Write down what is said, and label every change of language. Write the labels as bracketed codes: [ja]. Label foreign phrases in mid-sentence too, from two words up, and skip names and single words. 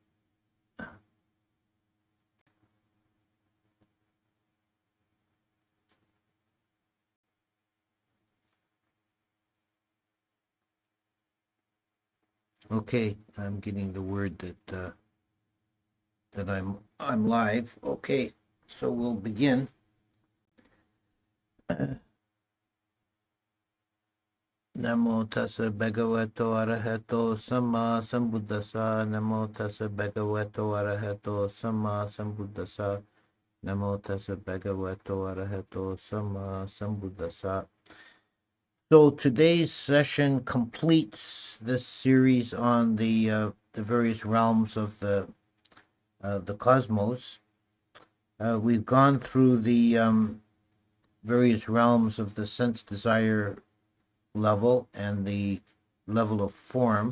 [en] Okay, I'm getting the word that I'm live. Okay, so we'll begin. [pi] Namo tassa bhagavato arahato samma sambuddhassa. Namo tassa bhagavato arahato samma sambuddhassa. Namo tassa bhagavato arahato samma sambuddhassa. [en] So today's session completes this series on the various realms of the cosmos. We've gone through the various realms of the sense desire level and the level of form.